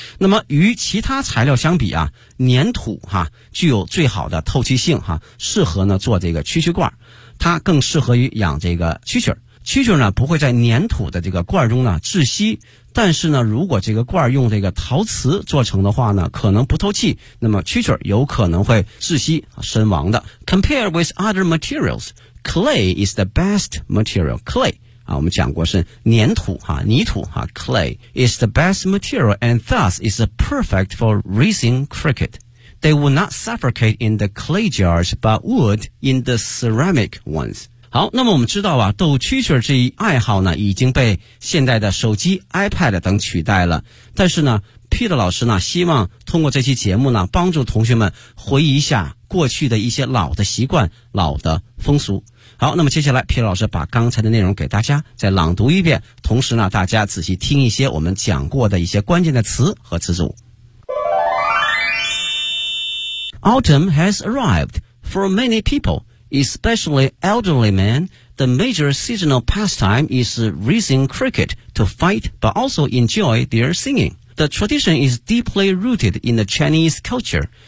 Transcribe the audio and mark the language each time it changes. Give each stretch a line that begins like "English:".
Chinese: 那么与其他材料相比啊，粘土哈具有最好的透气性哈，适合呢做这个蛐蛐罐，它更适合于养这个蛐蛐。蛐蛐呢不会在粘土的这个罐中呢窒息，但是呢如果这个罐用这个陶瓷做成的话呢可能不透气，那么蛐蛐有可能会窒息身亡的。
English: Compared with other materials, clay is the best material. Clay,
Chinese: 啊我们讲过是粘土啊泥土啊
English: ,clay is the best material and thus is perfect for raising cricket. They would not suffocate in the clay jars, but would in the ceramic ones.
Chinese: 好，那么我们知道啊，逗蛐蛐这一爱好呢已经被现代的手机 iPad 等取代了，但是呢 Peter 老师呢希望通过这期节目呢帮助同学们回忆一下过去的一些老的习惯老的风俗。好，那么接下来 Peter 老师把刚才的内容给大家再朗读一遍，同时呢大家仔细听一些我们讲过的一些关键的词和词组。
English: Autumn has arrived for many peopleespecially elderly men, the major seasonal pastime is raising cricket to fight but also enjoy their singing. The tradition is deeply rooted in the Chinese culture.